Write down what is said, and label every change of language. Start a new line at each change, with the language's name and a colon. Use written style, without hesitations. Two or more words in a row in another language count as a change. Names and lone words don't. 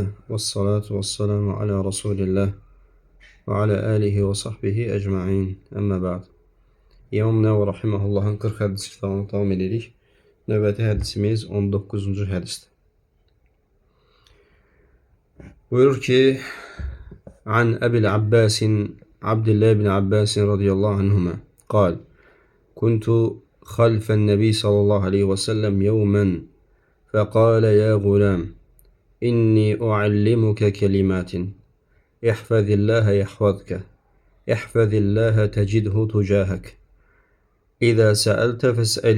Arabic: والصلاة والسلام على رسول الله وعلى آله وصحبه أجمعين. أما بعد.
Azerbaijani: İmam Nəvvi rahimehullahın 40 hədis kitabını davam edirik. Növbəti hədisimiz 19-cu hədisdir. Buyurur ki:
Arabic: "عن أبي العباس عبد الله بن عباس رضي الله عنهما قال: كنت خلف النبي صلى الله عليه وسلم يوما فقال يا غلام إني أعلمك كلمات احفظ الله يحفظك احفظ الله تجده تجاهك إذا سألت فاسأل